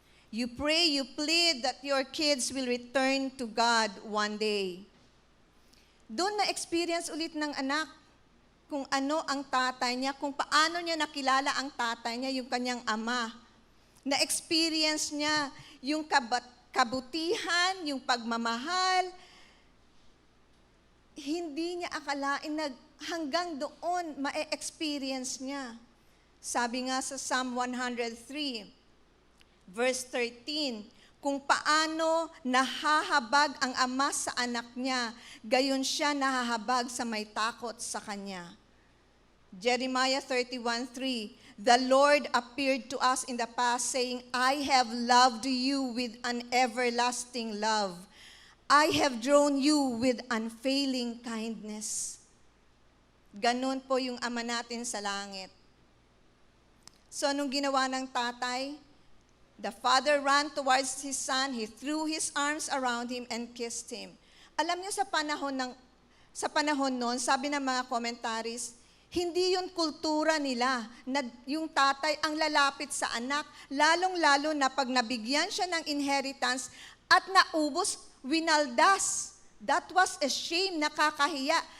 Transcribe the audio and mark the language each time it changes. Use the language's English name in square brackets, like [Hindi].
[English] You pray, you plead that your kids will return to God one day. [Filipino] Doon na-experience ulit ng anak kung ano ang tatay niya, kung paano niya nakilala ang tatay niya, yung kanyang ama. Na-experience niya yung kabutihan, yung pagmamahal. Hindi niya akalain na hanggang doon ma-experience niya. Sabi nga sa Psalm 103, verse 13, kung paano nahahabag ang ama sa anak niya, gayon siya nahahabag sa may takot sa kanya. [English] Jeremiah 31:3, the Lord appeared to us in the past saying, I have loved you with an everlasting love. I have drawn you with unfailing kindness. [Filipino] Ganon po yung ama natin sa langit. So anong ginawa ng tatay? [English] The father ran towards his son, he threw his arms around him and kissed him. [Filipino] Alam niyo sa panahon noon, sabi ng mga commentaries, hindi yun kultura nila na yung tatay ang lalapit sa anak, lalong-lalo na pag nabigyan siya ng inheritance at naubos, winaldas. [English] That was a shame, nakakahiya.